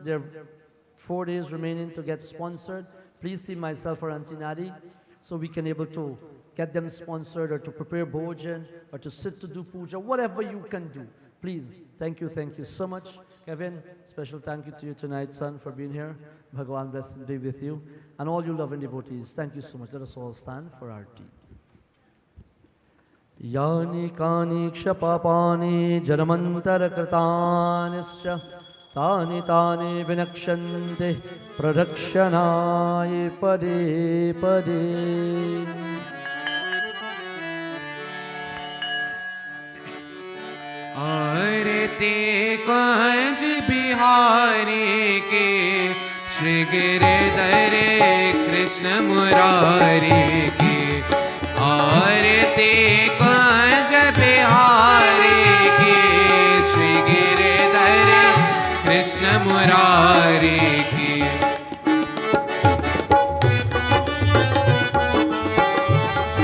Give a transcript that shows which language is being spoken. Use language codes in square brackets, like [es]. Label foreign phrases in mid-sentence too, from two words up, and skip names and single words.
[en] There are 4 days remaining to get sponsored. Please see myself or Auntie Nadi so we can able to get them sponsored or to prepare bhojan or to sit to do puja, whatever you can do. Please, thank you so much. Kevin, special thank you to you tonight, son, for being here. Bhagavan bless and be with you. And all you loving devotees, thank you so much. Let us all stand for Aarti. [sa] यानि कानि च पापानि जन्मान्तर कृतानि च तानि तानि विनश्यन्ति प्रदक्षिणायां पदे पदे. [hi] आरती कंज बिहारी के श्री गिरधर कृष्ण मुरारी की आरती कंज बिहारी की श्री गिरधर कृष्ण मुरारी की